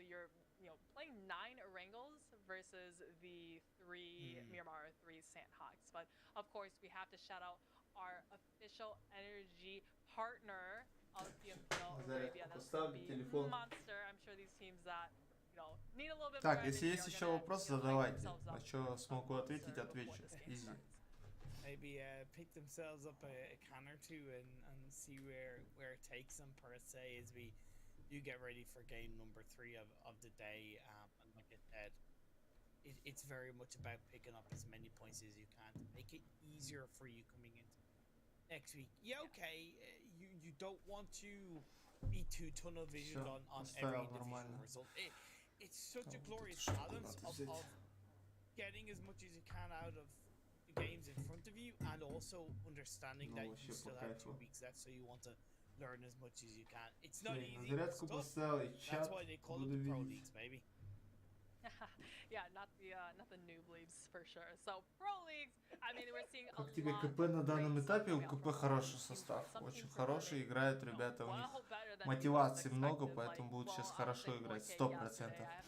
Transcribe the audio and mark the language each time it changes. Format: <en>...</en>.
<en>So you're, playing 9 Erangels versus the 3 Myanmar, 3 Sandhawks. But of course, we have to shout out our official energy partner of PMPL Arabia. That's going to be Monster. I'm sure these teams that</en> <ru>Так, если есть еще вопросы, задавайте. На что смогу ответить, отвечу.</ru> <en>Easy. Maybe pick themselves up a can or two and see where it takes them per se as we do get ready for game number 3 of the day. And like I said, it's very much about picking up as many points as you can to make it easier for you coming into next week. Yeah, okay, you don't want to be too tunnel visioned on every individual result. It's such a glorious balance of getting as much as you can out of the games in front of you and also understanding that you still have 2 weeks left, so you want to learn as much as you can. It's not easy. That's why they call it the Pro Leagues, baby. Yeah, not the noob leagues for sure. So Pro Leagues, I mean, we're seeing a</en> <ru>Как тебе КП на данном этапе? У КП хороший состав, очень хороший, играют ребята, у них мотивации много, поэтому будут сейчас хорошо играть, 100%.</ru>